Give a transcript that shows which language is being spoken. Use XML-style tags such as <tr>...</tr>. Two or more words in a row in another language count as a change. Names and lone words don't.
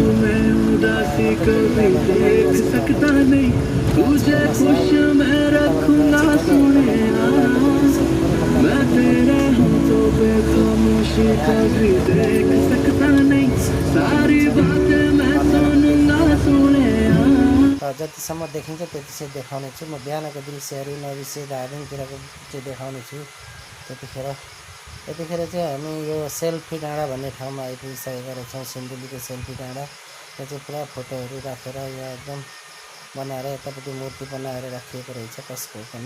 <hi>में उदासी कभी देख सकता नहीं, तुझे खुश मैं रखूंगा सुनेना। मैं तेरा हूँ तो बेखामोशी कभी देख सकता नहीं, सारी बातें मैं सुनूंगा सुनेना।</hi> <ne>जतिसम्म देखिन्छ त्यति चाहिँ देखाउने छु। म बिहानको दृश्यहरू नबिसे धार्मिकतिरको चाहिँ देखाउने छु। यतिखेर चाहिँ हामी यो सेल्फी डाँडा भन्ने ठाउँमा आइपुगिसकेका रहेछौँ। सिन्धुलीको सेल्फी डाँडा, यो चाहिँ पुरा फोटोहरू राखेर यहाँ एकदम बनाएर यतापट्टि मूर्ति बनाएर राखिएको रहेछ कसको पनि।</ne>